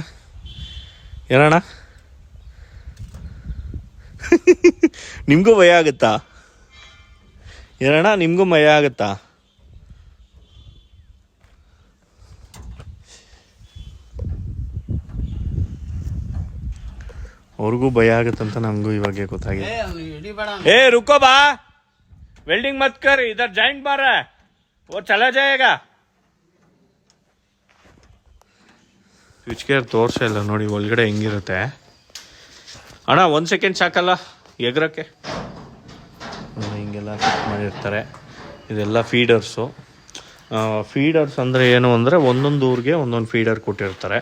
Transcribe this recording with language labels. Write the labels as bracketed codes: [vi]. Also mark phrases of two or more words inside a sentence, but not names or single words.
[kn] ಏನಣ್ಣ? ನಿಮಗೂ ಭಯ ಆಗುತ್ತಾ? ಏನಣ್ಣ, ನಿಮಗೂ ಭಯ ಆಗುತ್ತಾ? ಅವ್ರಿಗೂ ಭಯ ಆಗುತ್ತಂತ ನಮಗೂ ಇವಾಗೆ ಗೊತ್ತಾಗಿದೆ. [hi] रुको बा, वेल्डिंग मत कर, इधर जॉइंट मार रहा है, वो चला जाएगा. [en] switch gear [kn] ತೋರಿಸೇ ಇಲ್ಲ ನೋಡಿ ಒಳಗಡೆ ಹೆಂಗಿರುತ್ತೆ. ಅಣ್ಣ 1 ಸೆಕೆಂಡ್ ಸಾಕಲ್ಲ ಎಗ್ರಕ್ಕೆ. ಹಿಂಗೆಲ್ಲ ಚೆಕ್ ಮಾಡಿರ್ತಾರೆ. ಇದೆಲ್ಲ ಫೀಡರ್ಸು. ಫೀಡರ್ಸ್ ಅಂದರೆ ಏನು ಅಂದರೆ, ಒಂದೊಂದು ಊರಿಗೆ ಒಂದೊಂದು ಫೀಡರ್ ಕೊಟ್ಟಿರ್ತಾರೆ.